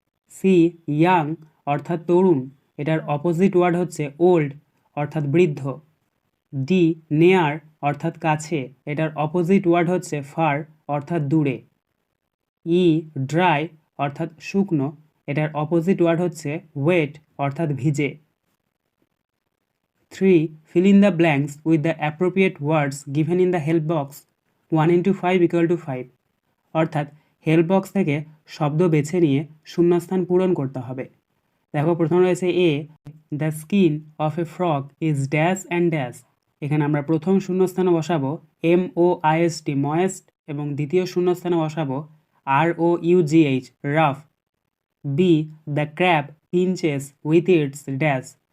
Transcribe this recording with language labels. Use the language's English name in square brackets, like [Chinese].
[Bangla] C, young, অর্থাৎ তরুণ, এটার opposite word হচ্ছে ওল্ড, অর্থাৎ বৃদ্ধ। ডি, নেয়ার, অর্থাৎ কাছে, এটার অপোজিট ওয়ার্ড হচ্ছে ফার, অর্থাৎ দূরে। ই, ড্রাই, অর্থাৎ শুকনো, এটার অপোজিট ওয়ার্ড হচ্ছে ওয়েট, অর্থাৎ ভিজে। 3. [English] fill in the blanks with the appropriate words given in the help box 1 × 5 = 5, [Bangla] অর্থাৎ হেল্প বক্স থেকে শব্দ বেছে নিয়ে শূন্যস্থান পূরণ করতে হবে। দেখো প্রথম রয়েছে এ, [English] The skin of a frog is dash and dash. [Bangla] এখানে আমরা প্রথম শূন্যস্থানে বসাবো MOIST ময়েস্ট, এবং দ্বিতীয় শূন্যস্থানে বসাবো ROUGH rough. [English] B, the crab pinches with its dash.